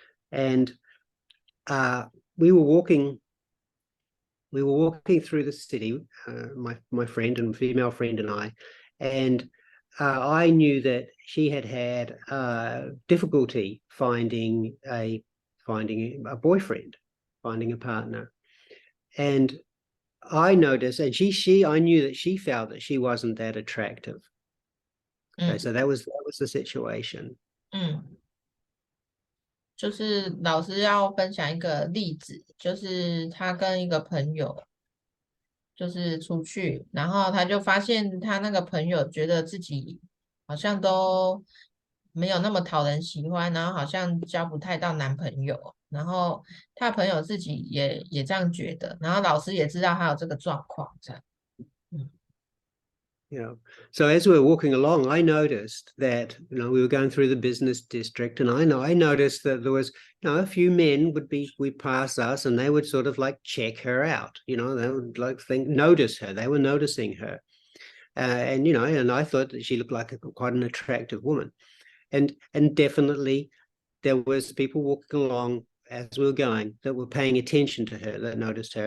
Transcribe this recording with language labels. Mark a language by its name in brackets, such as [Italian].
[English] And we were walking through the city, my friend and female friend and I, and I knew that she had difficulty finding a boyfriend, finding a partner. And I noticed, and I knew that she felt that she wasn't that attractive. Okay, so that was the situation. [Chinese] 就是老师要分享一个例子，就是他跟一个朋友就是出去，然后他就发现他那个朋友觉得自己好像都没有那么讨人喜欢，然后好像交不太到男朋友，然后他朋友自己也这样觉得，然后老师也知道他有这个状况，这样。 [English] So as we were walking along, I noticed that, we were going through the business district, and I noticed that there was, a few men would pass us, and they would sort of like check her out. They would like notice her. They were noticing her, and I thought that she looked like quite an attractive woman, and definitely there was people walking along as we were going that were paying attention to her, that noticed her.